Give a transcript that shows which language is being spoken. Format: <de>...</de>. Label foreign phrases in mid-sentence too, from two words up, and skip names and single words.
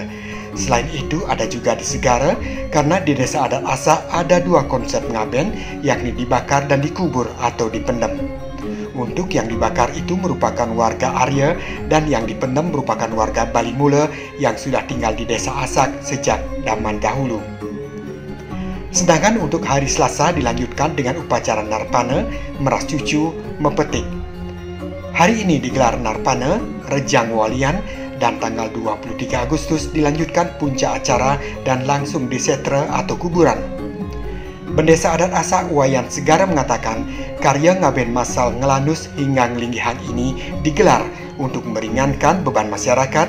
<id>Selain itu ada juga di Segara, karena di desa adat Asak ada dua konsep ngaben, yakni dibakar dan dikubur atau dipendem. Untuk yang dibakar itu merupakan warga Arya dan yang dipendem merupakan warga Bali Mula yang sudah tinggal di desa Asak sejak zaman dahulu. Sedangkan untuk hari Selasa dilanjutkan dengan upacara Narpana, meras cucu, mepetik. Hari ini digelar Narpana, rejang walian, dan tanggal 23 Agustus dilanjutkan puncak acara dan langsung di setra atau kuburan. Bendesa adat Asak Wayan Segara mengatakan karya ngaben masal ngelanus hingga ngelinggihan ini digelar untuk meringankan beban masyarakat.</id>